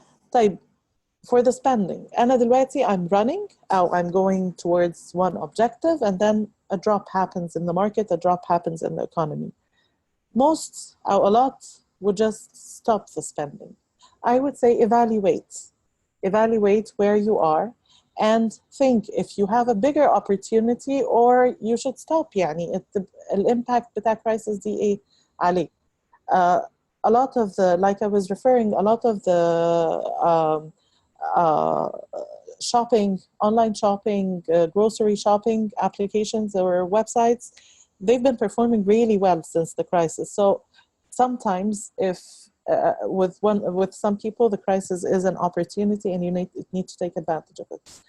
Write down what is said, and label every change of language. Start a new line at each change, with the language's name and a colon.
English: طيب, for the spending,
Arabic: أنا دلوقتي
English: I'm running, I'm going towards one objective, and then a drop happens in the market, a drop happens in the economy. Most, a lot, would just stop the spending. I would say evaluate where you are and think if you have a bigger opportunity or you should stop.
Arabic: يعني الإمباct بتاع crisis دي إيه عليه.
English: A lot of the, like I was referring, a lot of the shopping, online shopping, grocery shopping applications or websites, they've been performing really well since the crisis. So sometimes if with some people, the crisis is an opportunity and you need to take advantage of it.